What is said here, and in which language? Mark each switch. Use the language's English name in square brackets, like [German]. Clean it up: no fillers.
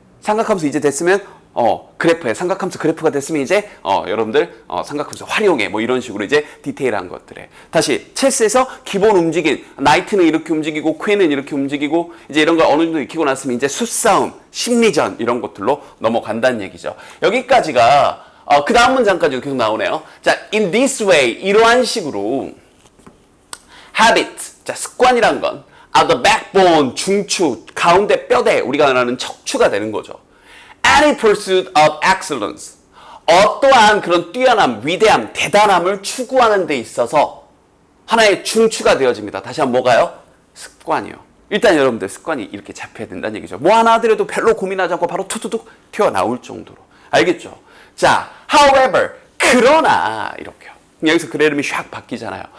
[Korean] 삼각함수 이제 됐으면 그래프에 삼각함수 그래프가 됐으면 이제 여러분들 삼각함수 활용해 뭐 이런 식으로 이제 디테일한 것들에 다시 체스에서 기본 움직임 나이트는 이렇게 움직이고 퀸은 이렇게 움직이고 이제 이런 걸 어느 정도 익히고 났으면 이제 수싸움 심리전 이런 것들로 넘어간다는 얘기죠. 여기까지가 그 다음 문장까지도 계속 나오네요. 자, [English] in this way [Korean] 이러한 식으로 habit 자 습관이란 건 [English] are the backbone [Korean] 중추 가운데 뼈대 우리가 말하는 척추가 되는 거죠. [English] Any pursuit of excellence. [Korean] 어떠한 그런 뛰어남, 위대함, 대단함을 추구하는 데 있어서 하나의 중추가 되어집니다. 다시 한번 뭐가요? 습관이요. 일단 여러분들 습관이 이렇게 잡혀야 된다는 얘기죠. 뭐 하나 하더라도 별로 고민하지 않고 바로 투투툭 튀어나올 정도로. 알겠죠? 자, however, 그러나 이렇게요. 여기서 그 이름이 샥 바뀌잖아요.